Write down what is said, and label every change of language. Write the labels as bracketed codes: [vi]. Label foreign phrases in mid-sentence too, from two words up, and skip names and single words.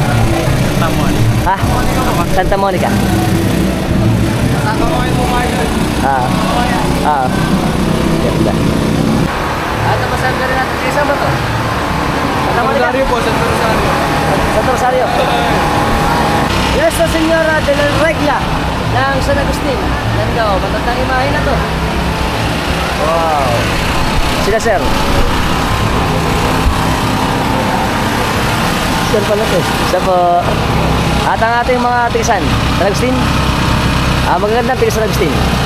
[tl] Santa Monica. Ganda. At napasabi na rin natin kaysa ba to? Santa Monica? Santo Rosario. Yes, sa Senyora de la Regla ng San Agustin. Ganda o, matandang imahe na to. Wow. Sila sir. Sir pala to. Isa po. At ang ating mga tigasan. San Agustin. Magagandang tigas San Agustin.